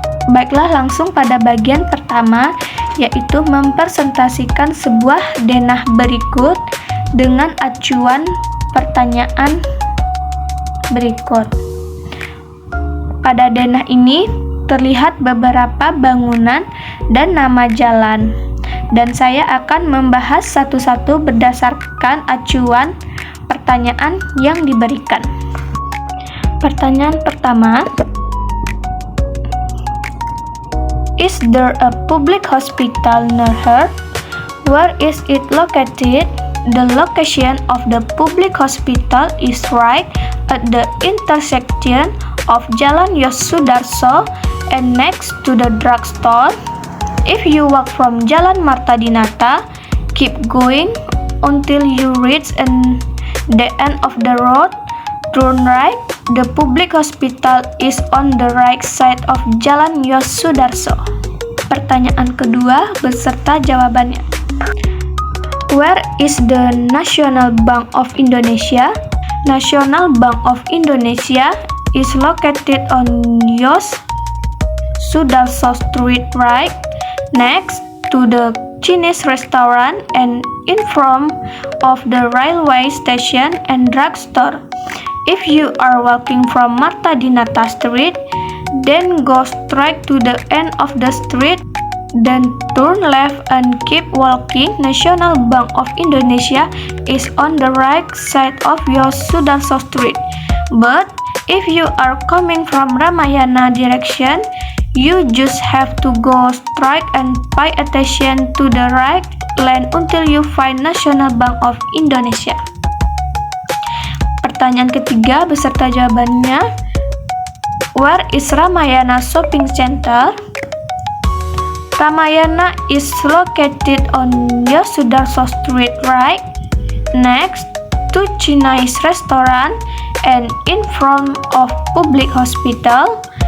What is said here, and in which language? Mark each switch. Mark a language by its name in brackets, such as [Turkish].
[Indonesian] Baiklah, langsung pada bagian pertama, yaitu mempresentasikan sebuah denah berikut dengan acuan pertanyaan berikut. Pada denah ini terlihat beberapa bangunan dan nama jalan, dan saya akan membahas satu-satu berdasarkan acuan pertanyaan yang diberikan. Pertanyaan pertama, [English] is there a public hospital near here? Where is it located? The location of the public hospital is right at the intersection of Jalan Yosudarso and next to the drugstore. If you walk from Jalan Marta Dinata, keep going until you reach the end of the road. Turn right. The public hospital is on the right side of Jalan Yosudarso. [Indonesian] Pertanyaan kedua beserta jawabannya. [English] Where is the National Bank of Indonesia? National Bank of Indonesia is located on Yosudarso Street, right next to the Chinese restaurant and in front of the railway station and drugstore. If you are walking from Marta Dinata Street, then go straight to the end of the street, then turn left and keep walking. National Bank of Indonesia is on the right side of Yosudarso Street. But if you are coming from Ramayana direction, you just have to go straight and pay attention to the right lane until you find National Bank of Indonesia. [Indonesian] Pertanyaan ketiga beserta jawabannya. [English] Where is Ramayana Shopping Center? Ramayana is located on Yosudarso Street, right next to Chinese restaurant and in front of public hospital.